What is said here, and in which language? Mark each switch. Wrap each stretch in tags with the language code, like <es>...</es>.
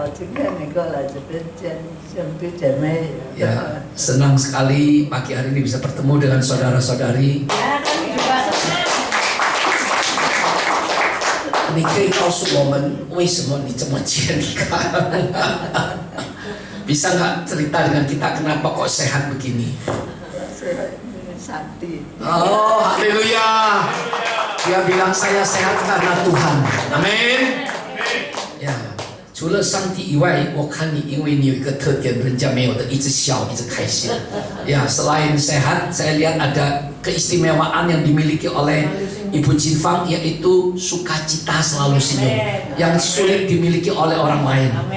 <zh>我今天能够来这边见兄弟姐妹。</zh> <id>Ya, senang sekali pagi hari ini bisa bertemu dengan saudara-saudari. Ya, kami juga senang.</id> <zh>你可以告诉我们为什么你这么健康？</zh> <id>Bisa nggak cerita dengan kita kenapa kok sehat begini? Sakti. Oh, haleluya. Dia bilang saya sehat karena Tuhan. Amin.</id> <zh>Ya, 除了上帝以外，我看你，因为你有一个特点，人家没有的，一直笑，一直开心。</zh> <id>Ya, selain sehat, saya lihat ada keistimewaan yang dimiliki oleh Ibu Jin Fang, yaitu sukacita selalu senyum, yang sulit dimiliki oleh orang lain.</id>